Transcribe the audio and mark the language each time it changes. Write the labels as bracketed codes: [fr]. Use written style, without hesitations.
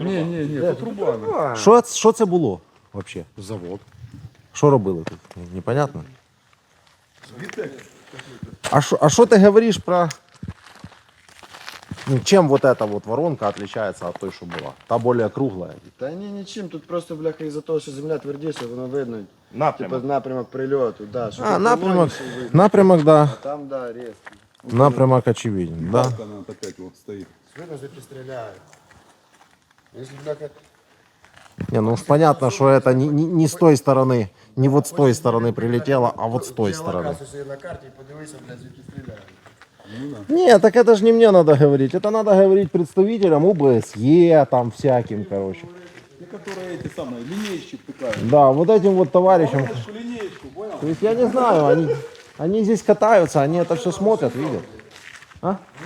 [uk] Не, тут труба. ну. Що це було взагалі? Завод. Що робили тут? [ru] Непонятно. [uk] А що ти говориш про... [ru] Ну, чем вот эта вот воронка отличается от той, что была? Та более круглая. [uk] Та ні, нічим. Тут просто, бляха, із-за того, що земля твердіша, воно видно. Напрямок. Типа напрямок прильоту, да. Що А, тут напрямок, пологіше видно. напрямок, да. А там, да, різкий. Напрямок [ru] очевиден, [uk] да. [ru] Она опять вот стоит. [uk] Видно, що стріляють. Якщо, бляха, [ru] Не, ну уж понятно, что это не с той стороны, не вот с той стороны прилетело, а вот с той стороны. [uk] геолокацію собі на карті і подивися, блядь, звідки стріляють. [ru] Не, так это же не мне надо говорить, это надо говорить представителям УБСЕ, там всяким, короче. Те, которые эти самые, линейщик втыкают. Да, вот этим вот товарищам. Линеечку, понял? То есть я не знаю, они здесь катаются, они это все смотрят, видят. А?